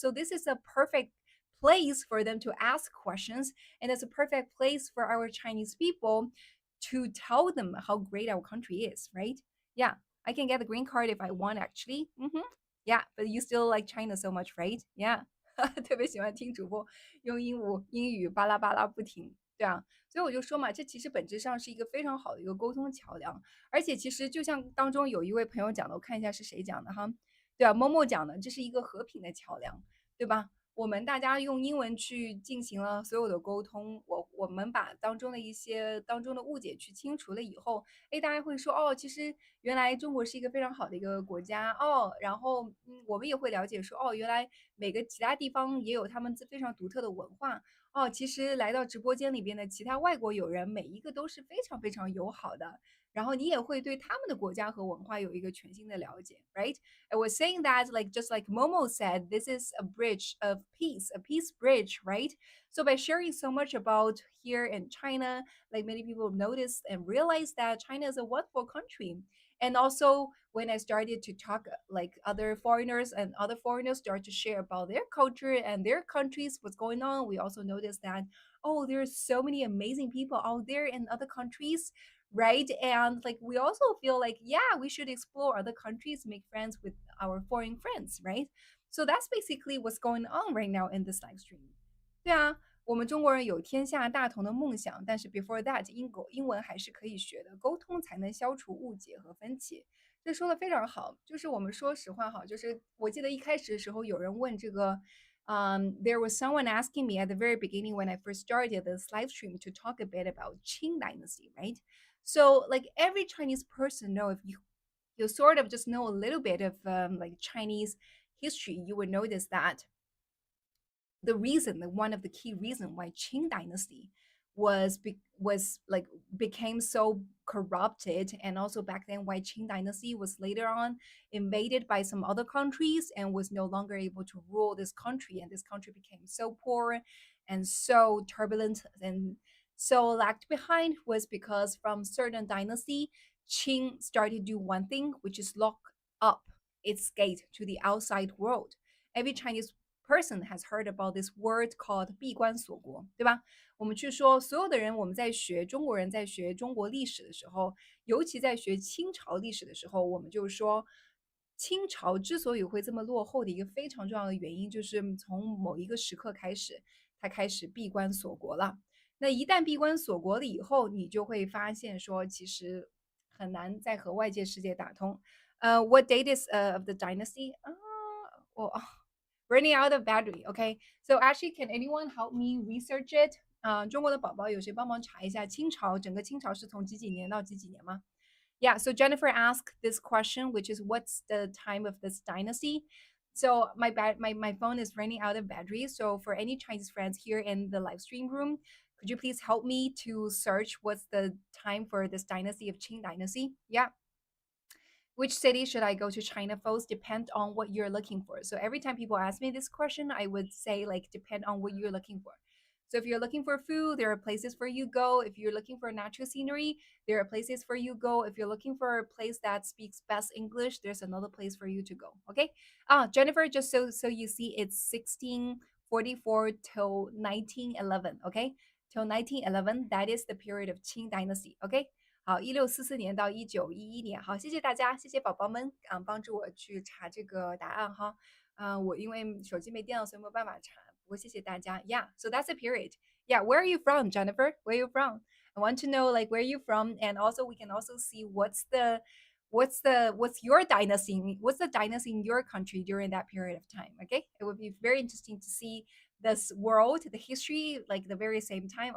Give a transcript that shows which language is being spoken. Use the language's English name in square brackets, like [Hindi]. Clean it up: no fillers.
[English] So this is a perfect place for them to ask questions, and it's a perfect place for our Chinese people to tell them how great our country is, right? Yeah, I can get the green card if I want, actually. Yeah, but you still like China so much, right? Yeah. [Chinese] 特别喜欢听主播用英语巴拉巴拉不停，对啊，所以我就说嘛，这其实本质上是一个非常好的一个沟通桥梁，而且其实就像当中有一位朋友讲的，我看一下是谁讲的哈，对啊，默默讲的，这是一个和平的桥梁，对吧？我们大家用英文去进行了所有的沟通，我们把当中的一些当中的误解去清除了以后，哎，大家会说哦，其实原来中国是一个非常好的一个国家哦，然后我们也会了解说哦，原来每个其他地方也有他们非常独特的文化哦，其实来到直播间里边的其他外国友人，每一个都是非常非常友好的，然后你也会对他们的国家和文化有一个全新的了解， [English] right? I was saying that, like just like Momo said, this is a bridge of peace, a peace bridge, right? So by sharing so much about here in China, like many people noticed and realized that China is a wonderful country. And also when I started to talk like other foreigners, and other foreigners start to share about their culture and their countries, what's going on, we also noticed that, oh, there's so many amazing people out there in other countries, right? And like we also feel like, yeah, we should explore other countries, make friends with our foreign friends, right? So that's basically what's going on right now in this live stream. [Chinese] 对啊，我们中国人有天下大同的梦想，但是 [English] before that， [Chinese] 英文还是可以学的，沟通才能消除误解和分歧。这说的非常好，就是我们说实话哈，就是我记得一开始的时候有人问这个。 [English] There was someone asking me at the very beginning when I first started this live stream to talk a bit about Qing Dynasty, right? So, like every Chinese person know, if you sort of just know a little bit of like Chinese history, you would notice that the reason, one of the key reason why Qing Dynasty was like became so corrupted, and also back then why Qing Dynasty was later on invaded by some other countries and was no longer able to rule this country, and this country became so poor and so turbulent and so lagged behind, was because from certain dynasty, Qing started to do one thing, which is lock up its gate to the outside world. Every Chinese person has heard about this word called [Chinese] 闭关锁国，对吧？我们去说，所有的人，我们在学中国人在学中国历史的时候，尤其在学清朝历史的时候，我们就说清朝之所以会这么落后的一个非常重要的原因，就是从某一个时刻开始，它开始闭关锁国了。那一旦闭关锁国了以后，你就会发现说，其实很难再和外界世界打通。 [English] What date is of the dynasty? Well, running out of battery. Okay, so actually, can anyone help me research it? [Chinese] 中国的宝宝有谁帮忙查一下清朝整个清朝是从几几年到几几年吗？ [English] Yeah, so Jennifer asked this question, which is what's the time of this dynasty? So my phone is running out of battery. So for any Chinese friends here in the live stream room, could you please help me to search what's the time for this dynasty of Qing dynasty? Yeah. Which city should I go to China first? Depend on what you're looking for. So every time people ask me this question, I would say like depend on what you're looking for. So if you're looking for food, there are places for you go. If you're looking for natural scenery, there are places for you go. If you're looking for a place that speaks best English, there's another place for you to go. Okay. Jennifer, just so you see, it's 1644 till 1911. Okay, till 1911. That is the period of Qing Dynasty. Okay. [Chinese] 好，1644年到1911年。好，谢谢大家，谢谢宝宝们帮助我去查这个答案哈。我因为手机没电了，所以没有办法查。不过谢谢大家。 [English] Yeah, so that's a period. Yeah, where are you from, Jennifer? Where are you from? I want to know like where you from, and also we can also see what's your dynasty? What's the dynasty in your country during that period of time? Okay, it would be very interesting to see this world, the history, like the very same time.